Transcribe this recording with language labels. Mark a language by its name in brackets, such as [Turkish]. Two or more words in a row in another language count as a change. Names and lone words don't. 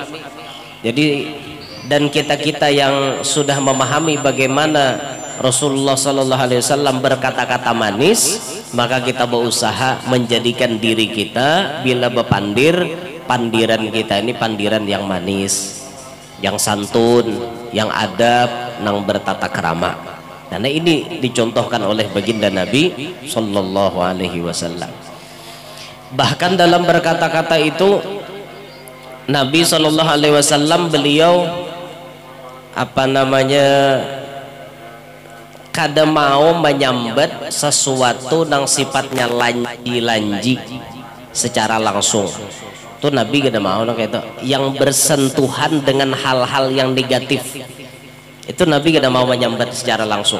[Indonesian] Jadi dan kita-kita yang sudah memahami bagaimana Rasulullah [Arabic] Sallallahu Alaihi Wasallam [Indonesian] berkata-kata manis, maka kita berusaha menjadikan diri kita [Banjar] bila bepandir, pandiran kita ini pandiran [Indonesian] yang manis, yang santun, yang adab, nang bertata krama. Karena ini dicontohkan oleh baginda Nabi [Arabic] Sallallahu Alaihi Wasallam. [Banjar] Bahkan dalam berkata-kata itu Nabi [Arabic] Shallallahu Alaihi Wasallam [Banjar] beliau apa namanya kada mau menyambat sesuatu yang sifatnya lanji secara langsung. Itu Nabi kada mau kayak itu. Yang bersentuhan dengan hal-hal yang negatif itu Nabi kada mau menyambat secara langsung.